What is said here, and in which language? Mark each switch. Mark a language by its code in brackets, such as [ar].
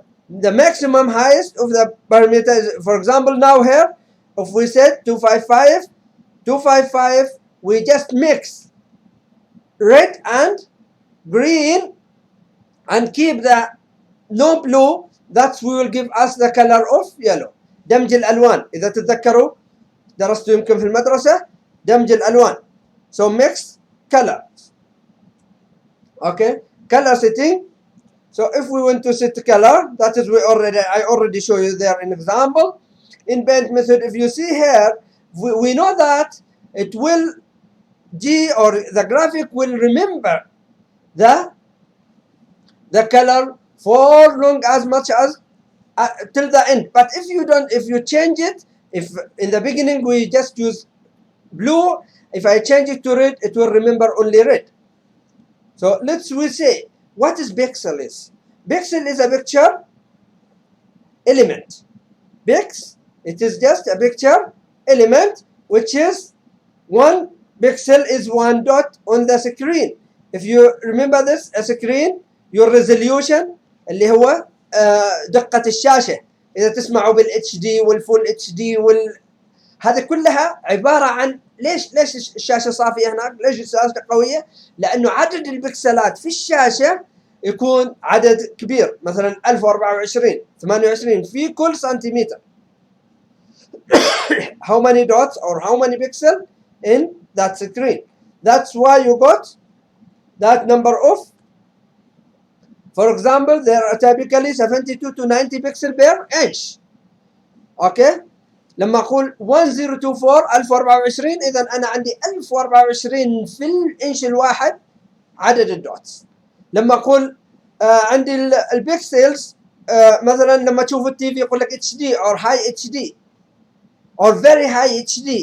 [en] The maximum highest of the parameter is, for example, now here, if we said 255, 255, we just mix red and green and keep the no blue, that will give us the color of yellow. [ar] دمج الألوان، إذا تتذكروا درستوا يمكن في المدرسة دمج الألوان. [en] So mix colors. Okay, color setting. So if we want to set color, that is I already show you there an example. In paint method, if you see here, we know that it will or the graphic will remember the color for long as much as till the end. But if you change it, if in the beginning we just use blue, if I change it to red, it will remember only red. So we say, what is pixel is? Pixel is a picture element. Pix, it is just a picture element, which is one pixel is one dot on the screen. If you remember this, a screen, your resolution [ar] اللي هو دقة الشاشة. إذا تسمعوا بالHD والفول HD هذه كلها عبارة عن ليش الشاشة صافية هناك؟ ليش الشاشة قوية؟ لأنه عدد البكسلات في الشاشة يكون عدد كبير، مثلا 1024 28 في كل سنتيمتر. [en] How many dots or how many pixels in that screen? That's why you got that number of. For example, there are typically 72 to 90 pixels per inch. Okay? [ar] لما أقول 1024 1024 إذا أنا عندي 1024 في الإنش الواحد عدد الدوتس. لما أقول عندي البيكسلز مثلا لما تشوف التي في يقول لك [en] HD or high HD [ar] or very high HD.